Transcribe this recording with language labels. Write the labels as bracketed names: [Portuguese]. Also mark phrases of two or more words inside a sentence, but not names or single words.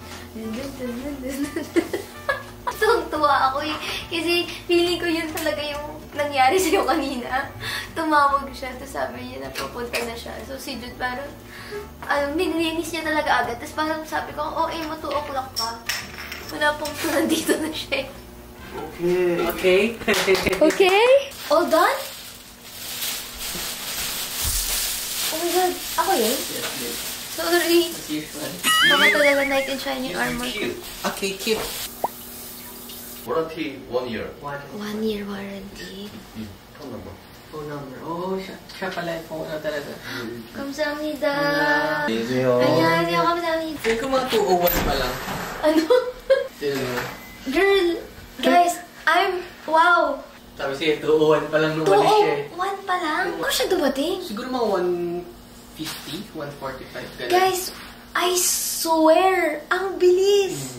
[Filipino] Tuwang-tuwa ako eh. Kasi feeling ko yun talaga yung nangyari sa'yo kanina. Tumawag siya. Tapos sabi niya na pupunta na siya. So si Jude parang, nilinis niya talaga agad. Tapos parang sabi ko, oh, mo 2 o'clock pa. Wala pong nandito na siya. Okay. [English] Okay? All done? Oh my God. [Filipino] Ako yun? Sorry. [English] As usual. [Filipino] Baka talaga [English] knight in shining armor. Okay, keep. Warranty 1 year. 1 year warranty. Phone number. Phone number. [Filipino] Oh, siya pala yung phone na talaga. [Korean] 감사합니다. 안녕하세요. 안녕하세요. 감사합니다. [Filipino] Feel ko mga 201 pa lang. Ano? Feel mo. [English] Girl, guys, wow. [Filipino] Sabi siya, 201 pa lang nung walis siya eh. 201 pa lang? Ano siya dumating? Siguro mga 150, 145. Ganun. [English] Guys, I swear, [Filipino] ang bilis.